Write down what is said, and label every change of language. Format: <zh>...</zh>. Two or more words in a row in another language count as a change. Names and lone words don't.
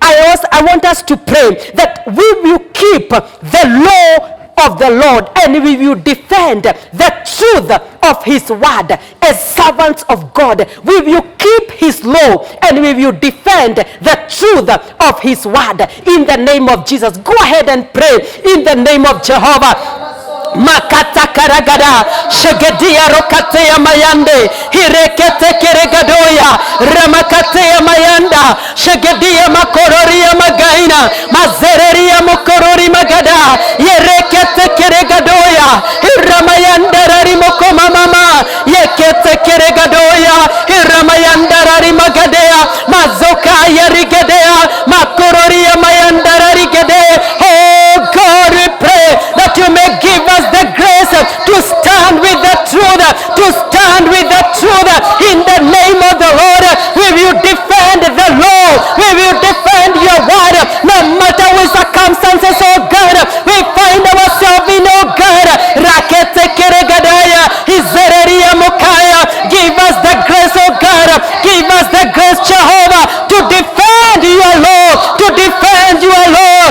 <en>I want us to pray that we will keep the law of the Lord, and we will defend the truth of his word. As servants of God, we will keep his law, and we will defend the truth of his word, in the name of Jesus. Go ahead and pray in the name of Jehovah. Makata karagada, shegedia rokatea mayande, hirekete keregadoya, ramakatea mayanda, shegedia makororia magaina, mazereria mokorori magada, yerekete keregadoya, hiramayanda rarimoko mama, yekete keregadoya, hiramayanda rarimagadea, mazoka yarigedea, makororia mayanda rarigede. Oh God, we pray that you may give us the grace to stand with the truth, to stand with the truth in the name of the Lord. We will defend the law. We will defend your word, no matter what circumstances, oh God, we find ourselves in, oh God. Rakete keregadaya, izereria mokaya. Give us the grace, oh God. Give us the grace, Jehovah, to defend your law, to defend your law.</en>